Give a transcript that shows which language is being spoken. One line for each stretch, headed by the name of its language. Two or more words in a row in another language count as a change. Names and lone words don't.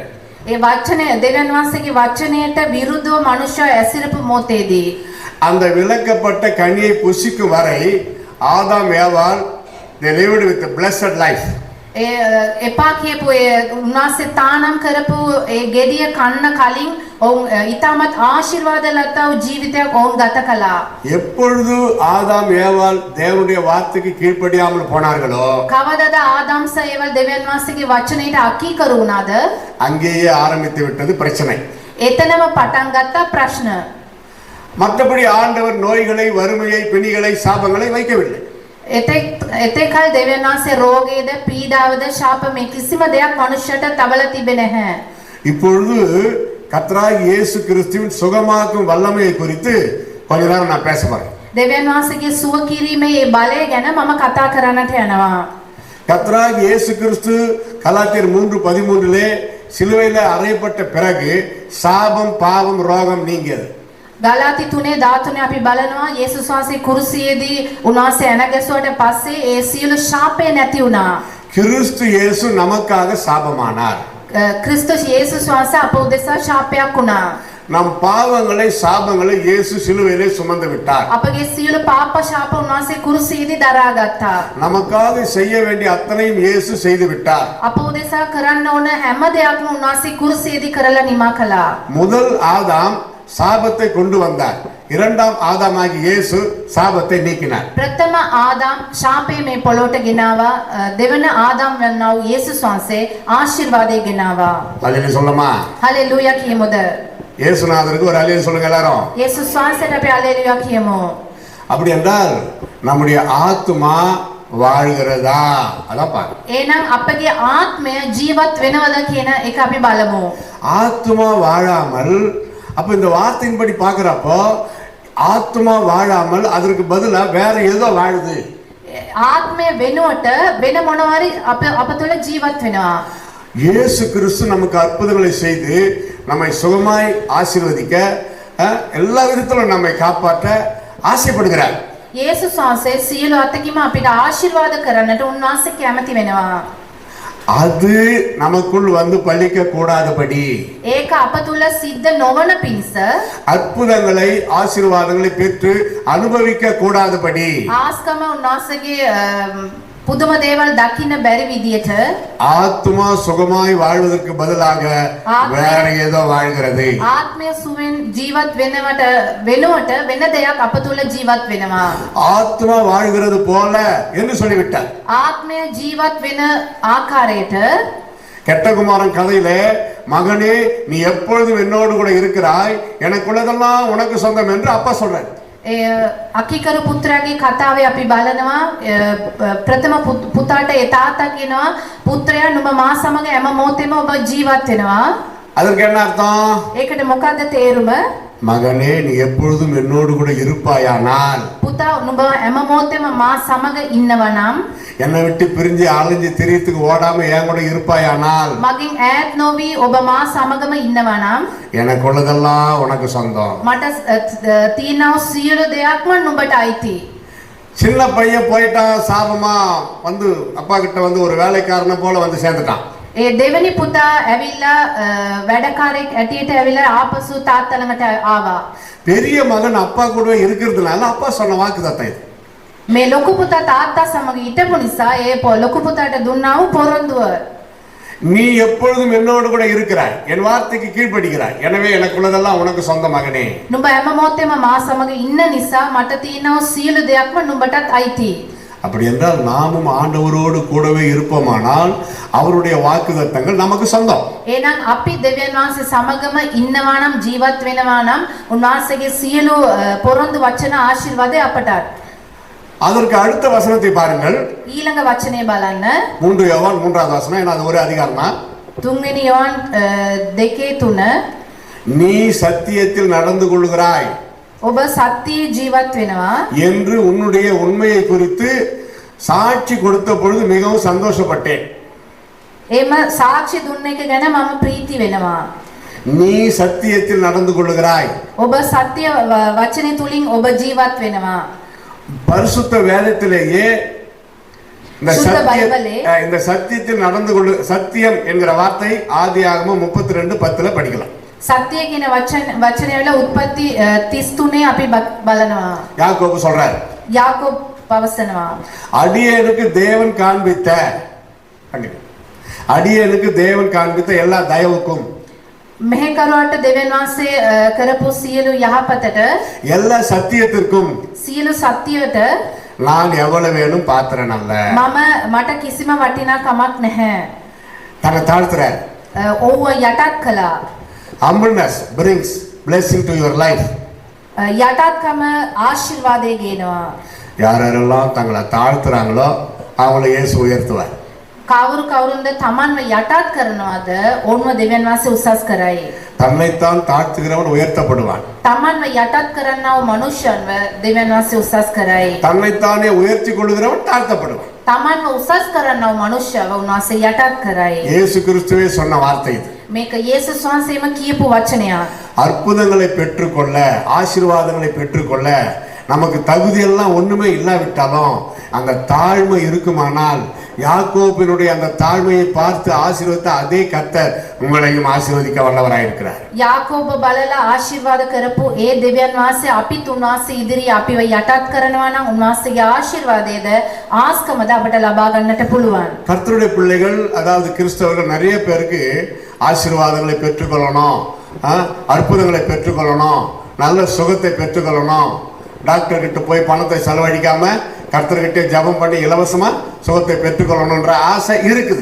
Sinhala: ඒ වචනය දෙවියන් වහන්සේගේ වචනයට විරුද්ධව මනුෂ්‍ය ඇසිරපු මොහොතේදී
Tamil: அந்த விலக்கப்பட்ட கனியை புசிக்கும் வரை ஆதாம் ஏவாள்
English: they lived with a blessed life.
Sinhala: එපා කියපු ඒ උන්වහන්සේ තානම් කරපු ඒ ගෙඩිය කන්න කලින් ඔවුන් ඊටමත් ආශිර්වාද ලතා වූ ජීවිතයක් ඔවුන් ගත කළා.
Tamil: எப்பொழுது ஆதாம் ஏவாள் தேவனுடைய வார்த்தைக்கு கீழ்ப்படியாமல் போனார்களோ
Sinhala: කවදාද ආදම්ස ඒවල් දෙවියන් වහන්සේගේ වචනයට අකීකරු වුණාද?
Tamil: அங்கேயே ஆரம்பித்து விட்டது பிரச்சனை.
Sinhala: එතනම පටන් ගත්තා ප්‍රශ්න.
Tamil: மற்றபடி ஆண்டவர் நோய்களை, வறுமையை, பிணிகளை, சாபங்களை வைக்கவில்லை.
Sinhala: එතෙකල් දෙවියන් වහන්සේ රෝගයේද, පීඩාවද, ශාප මේ කිසිම දෙයක් මනුෂ්‍යයට තබලා තිබෙන්නේ නැහැ.
Tamil: இப்பொழுது கர்த்தராகிய இயேசு கிறிஸ்துவின் சுகமாக்கும் வல்லமையை குறித்து கொஞ்ச நேரம் நான் பேச போறேன்.
Sinhala: දෙවියන් වහන්සේගේ සුව කිරීමේ මේ බලය ගැන මම කතා කරන්නට යනවා.
Tamil: கர்த்தராகிய இயேசு கிறிஸ்து கலாத்தியர் 3:13 சிலுவையில் அறையப்பட்ட பிறகு சாபம், பாவம், ரோகம் நீங்கியது.
Sinhala: ගලාති 3:13 අපි බලනවා යේසුස් වහන්සේ කුරුසියේදී උන්වහන්සේ ඇනගැසුවට පස්සේ ඒ සියලු ශාපය නැති වුණා.
Tamil: கிறிஸ்து இயேசு நமக்காக சாபமானார்.
Sinhala: ක්‍රිස්තුස් යේසුස් වහන්සේ අප උදෙසා ශාපයක් වුණා.
Tamil: நம் பாவங்களை, சாபங்களை இயேசு சிலுவையிலே சுமந்து விட்டார்.
Sinhala: අපගේ සියලු පාප ශාප උන්වහන්සේ කුරුසියේදී දරාගත්තා.
Tamil: நமக்காக செய்ய வேண்டிய அத்தனையும் இயேசு செய்து விட்டார்.
Sinhala: අප උදෙසා කරන්න ඕන හැම දෙයක්ම උන්වහන්සේ කුරුසියේදී කරලා නිමා කළා.
Tamil: முதல் ஆதாம் சாபத்தை கொண்டு வந்தார். இரண்டாம் ஆதாமாகிய இயேசு சாபத்தை நீக்கினார்.
Sinhala: ප්‍රථම ආදාම් ශාපය මේ පොළොවට ගෙනාවා. දෙවන ආදාම් වන්නා වූ යේසුස් වහන්සේ ආශිර්වාදය ගෙනාවා.
Tamil: அல்லேலூயா சொல்லமா?
Sinhala: හලෙලූයා කියමුද?
Tamil: இயேசுநாதருக்கு ஒரு அல்லேலூயா சொல்லுங்க எல்லாரும்.
Sinhala: යේසුස් වහන්සේට අපි හලෙලූයා කියමු.
Tamil: அப்படி என்றால் நம்முடைய ஆத்துமா வாழ்கிறதா? அதான் பாரு.
Sinhala: එහෙනම් අපගේ ආත්මය ජීවත් වෙනවද කියන එක අපි බලමු.
Tamil: ஆத்துமா வாழாமல், அப்ப இந்த வார்த்தையின்படி பார்க்கிறப்போ ஆத்துமா வாழாமல் அதற்கு பதிலா வேற ஏதோ வாழுது.
Sinhala: ආත්මය වෙනුවට වෙන මොනවාරි අප තුළ ජීවත් වෙනවා.
Tamil: இயேசு கிறிஸ்து நமக்கு அற்புதங்களை செய்து நம்மை சுகமாய் ஆசீர்வதிக்க, எல்லா விதத்திலும் நம்மை காப்பாற்ற ஆசைப்படுகிறார்.
Sinhala: යේසුස් වහන්සේ සියලු අතකින්ම අපිට ආශිර්වාද කරන්නට උන්වහන්සේ කැමති වෙනවා.
Tamil: அது நமக்குள் வந்து பலிக்க கூடாதபடி,
Sinhala: ඒක අප තුළ සිද්ධ නොවන පිණිස,
Tamil: அற்புதங்களை, ஆசீர்வாதங்களை பெற்று அனுபவிக்க கூடாதபடி,
Sinhala: ආස්කම උන්වහන්සේගේ පුදුම දේවල් දකින්න බැරි විදියට
Tamil: ஆத்துமா சுகமாய் வாழ்வதற்கு பதிலாக வேற ஏதோ வாழ்கிறது.
Sinhala: ආත්මය සුවෙන් ජීවත් වෙනුවට වෙන දෙයක් අප තුළ ජීවත් වෙනවා.
Tamil: ஆத்துமா வாழ்கிறது போல என்று சொல்லிவிட்டார்.
Sinhala: ආත්මය ජීවත් වෙන ආකාරයට
Tamil: கெட்ட குமாரன் கதையிலே, மகனே நீ எப்பொழுதும் என்னோடு கூட இருக்கிறாய், எனக்குள்ளதெல்லாம் உனக்கு சொந்தம் என்று அப்பா சொல்றார்.
Sinhala: අකිකරු පුත්‍රයාගේ කතාවේ අපි බලනවා ප්‍රථම පුතාට ඒ තාත්තා කියනවා පුත්‍රයා නුඹ මා සමග හැම මොහොතෙම ඔබ ජීවත් වෙනවා.
Tamil: அதற்கு என்ன அர்த்தம்?
Sinhala: ඒකට මොකද්ද තේරුම?
Tamil: மகனே நீ எப்பொழுதும் என்னோடு கூட இருப்பாயானால்,
Sinhala: පුතා නුඹ හැම මොහොතෙම මා සමග ඉන්නවා නම්,
Tamil: என்னை விட்டு பிரிஞ்சு அலைஞ்சு திரியத்துக்கு ஓடாம என் கூட இருப்பாயானால்,
Sinhala: මගෙන් ඈත් නොවි ඔබ මා සමගම ඉන්නවා නම්,
Tamil: எனக்குள்ளதெல்லாம் உனக்கு சொந்தம்.
Sinhala: මට තියෙන සියලු දෙයක්ම නුඹට අයිති.
Tamil: சின்ன பையன் போயிட்டான், சாபமா வந்து அப்பா கிட்ட வந்து ஒரு வேலைக்காரனை போல வந்து சேர்ந்துட்டான்.
Sinhala: ඒ දෙවෙනි පුතා ඇවිල්ලා වැඩකාරයෙක් ඇටියට ඇවිල්ලා ආපසු තාත්තා ළඟට ආවා.
Tamil: பெரிய மகன் அப்பா கூட இருக்கிறதுனால அப்பா சொன்ன வாக்குத்தத்தம் இது.
Sinhala: මේ ලොකු පුතා තාත්තා සමග හිටපු නිසා ඒ ලොකු පුතාට දුන්නා වූ පොරොන්දුව.
Tamil: நீ எப்பொழுதும் என்னோடு கூட இருக்கிறாய், என் வார்த்தைக்கு கீழ்ப்படிக்கிறாய், எனவே எனக்குள்ளதெல்லாம் உனக்கு சொந்த மகனே.
Sinhala: නුඹ හැම මොහොතෙම මා සමග ඉන්න නිසා මට තියෙන සියලු දෙයක්ම නුඹටත් අයිති.
Tamil: அப்படி என்றால் நாமும் ஆண்டவரோடு கூடவே இருப்போமானால் அவருடைய வாக்குத்தத்தங்கள் நமக்கு சொந்தம்.
Sinhala: එහෙනම් අපි දෙවියන් වහන්සේ සමගම ඉන්නවා නම් ජීවත් වෙනවා නම් උන්වහන්සේගේ සියලු පොරොන්දු වචන ආශිර්වාදය අපටත්.
Tamil: அதற்கு அடுத்த வசனத்தை பாருங்கள்.
Sinhala: ඊළඟ වචනේ බලන්න.
Tamil: 3 யோவான் 3வது வசனம். ஏன்னா அது ஒரே அதிகாரம் தான். 3 யோவான் 2:3 நீ சத்தியத்தில் நடந்து கொள்கிறாய்
Sinhala: ඔබ සත්‍යයේ ජීවත් වෙනවා
Tamil: என்று உன்னுடைய உண்மையை குறித்து சாட்சி கொடுத்த பொழுது மிகவும் சந்தோஷப்பட்டேன்.
Sinhala: එම සාක්ෂි දුන්න එක ගැන මම ප්‍රීති වෙනවා.
Tamil: நீ சத்தியத்தில் நடந்து கொள்கிறாய்.
Sinhala: ඔබ සත්‍ය වචනේ තුලින් ඔබ ජීවත් වෙනවා.
Tamil: பரிசுத்த வேதத்திலேயே இந்த சத்தியத்தில் நடந்து கொள்ள சத்தியம் என்கிற வார்த்தை ஆதியாகமம் 32:10 படிக்கலாம்.
Sinhala: சத்திய කියන වචනය වල උත්පත්ති 33 අපි බලනවා.
Tamil: யாக்கோபு சொல்றார்.
Sinhala: யாக்கோப் පවසනවා.
Tamil: அடியேனுக்கு தேவன் காண்பித்த அடியேனுக்கு தேவன் காண்பித்த எல்லா தயவுக்கும்
Sinhala: මෙහෙකරුවාට දෙවියන් වහන්සේ කරපු සියලු යහපතට
Tamil: எல்லா சத்தியத்திற்கும்
Sinhala: සියලු සත්‍යයට
Tamil: நான் எவ்வளவு வேணும் பாத்திரன் அல்ல.
Sinhala: මට කිසිම වටිනාකමක් නැහැ.
Tamil: தன்னை தாழ்த்துறார்.
Sinhala: ඕව යටත් කළා.
English: Humbleness brings blessing to your life.
Sinhala: යටත්කම ආශිර්වාදය ගේනවා.
Tamil: யாரெல்லாம் தங்களை தாழ்த்துறாங்களோ அவங்களை இயேசு உயர்த்துவார்.
Sinhala: කවුරුන්ද තමන්ව යටත් කරනවද ඕන්ව දෙවියන් වහන්සේ උසස් කරයි.
Tamil: தன்னைத்தான் தாழ்த்துகிறவன் உயர்த்தப்படுவான்.
Sinhala: තමන්ව යටත් කරන්නව මනුෂ්‍යන්ව දෙවියන් වහන්සේ උසස් කරයි.
Tamil: தன்னைத்தானே உயர்த்தி கொள்ளுகிறவன் தாழ்த்தப்படுவான்.
Sinhala: තමන්ව උසස් කරන්නව මනුෂ්‍යව උන්වහන්සේ යටත් කරයි.
Tamil: இயேசு கிறிஸ்துவே சொன்ன வார்த்தை இது.
Sinhala: මේක යේසුස් වහන්සේම කියපු වචනයක්.
Tamil: அற்புதங்களை பெற்றுக்கொள்ள ஆசீர்வாதங்களை பெற்றுக்கொள்ள நமக்கு தகுதி எல்லாம் ஒண்ணுமே இல்லாவிட்டாலும் அந்த தாழ்மை இருக்குமானால் யாக்கோபினுடைய அந்த தாழ்மையை பார்த்து ஆசீர்வதித்த அதே கர்த்தர் உங்களையும் ஆசீர்வதிக்க வல்லவராய் இருக்கிறார்.
Sinhala: யாக்கோබ බලලා ආශිර්වාද කරපු ඒ දෙවියන් වහන්සේ අපිත් උන්වහන්සේ ඉදිරියේ අපිව යටත් කරනවා නම් උන්වහන්සේගේ ආශිර්වාදයේද ආස්කමද අපට ලබා ගන්නට පුළුවන්.
Tamil: கர்த்தருடைய பிள்ளைகள் அதாவது கிறிஸ்தவர்கள் நிறைய பேருக்கு ஆசீர்வாதங்களை பெற்றுக்கொள்ளணும், அற்புதங்களை பெற்றுக்கொள்ளணும், நல்ல சுகத்தை பெற்றுக்கொள்ளணும், டாக்டர் கிட்ட போய் பணத்தை செலவழிக்காம கர்த்தர்கிட்ட ஜெபம் பண்ணி இலவசமா சுகத்தை பெற்றுக்கொள்ளணும்ன்ற ஆசை இருக்குது.